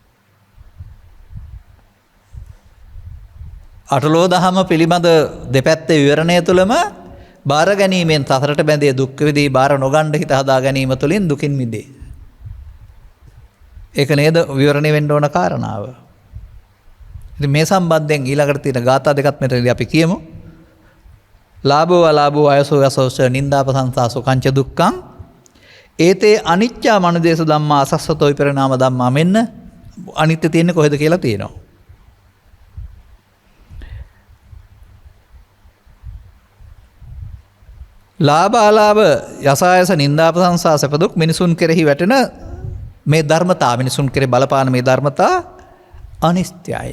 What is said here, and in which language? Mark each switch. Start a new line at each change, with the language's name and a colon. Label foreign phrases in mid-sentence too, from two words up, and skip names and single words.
Sinhala: අටලෝ දහම පිළිබඳ දෙපැත්තේ විවරණය තුළම බාර ගැනීමෙන් සසරට බැඳේ දුක් විඳී බාර නොගන්න හිත හදා ගැනීම තුළින් දුකින් මිදේ. ඒක නේද විවරණය වෙන්න ඕන කාරණාව. ඉතින් මේ සම්බන්ධයෙන් ඊළඟට තියෙන ගාථා දෙකක් මෙතනදී අපි කියමු.
Pali: ලාභෝ අලාභෝ අයසෝ යසෝච නින්දාපසංසා සුඛංච දුක්ඛං ඒතේ අනිච්චා මනුදේශ ධම්මා අසස්සතෝ විපරිණාම ධම්මා
Sinhala: මෙන්න අනිත්‍ය තියෙන්නේ කොහෙද කියලා තියෙනවා. ලාභ අලාභ යසායස නින්දාපසංසා සැප දුක් මිනිසුන් කෙරෙහි වැටෙන මේ ධර්මතා මිනිසුන් කෙරෙහි බලපාන මේ ධර්මතා අනිත්‍යයි.